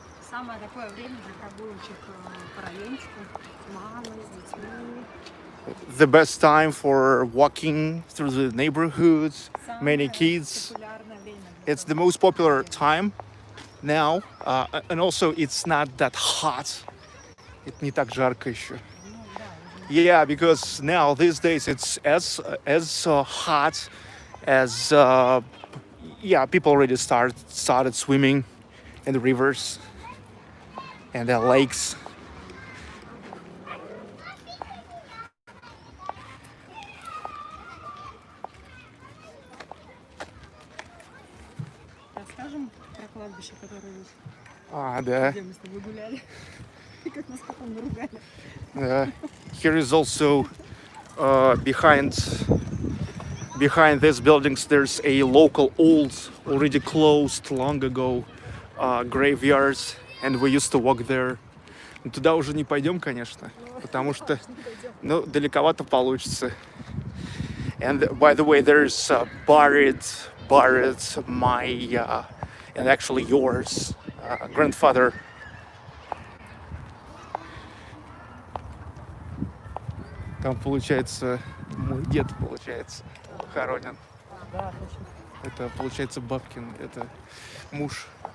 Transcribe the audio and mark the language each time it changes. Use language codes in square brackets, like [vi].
[ru] Самое такое время для прогулочек по райончику с мамой, с детьми. [en] The best time for walking through the neighborhoods, many [ru] Самое [en] kids. [ru] популярное время для [en] It's the most popular time now, and also it's not that hot. [ru] Это не так жарко еще. [en] Yeah, because now these days it's as hot as yeah, people already started swimming in the rivers and the lakes. [ru] Расскажем про кладбище, которое есть, Да. где мы с тобой гуляли, и как нас потом наругали. [en] Here is also behind these buildings there's a local old, already closed long ago graveyards, and we used to walk there. [ru] Но туда уже не пойдем, конечно, потому что далековато получится. [en] And by the way, there's buried my and actually yours grandfather. [ru] Там, получается, мой дед, получается, хоронен. Да, точно. Это, получается, бабкин, это муж.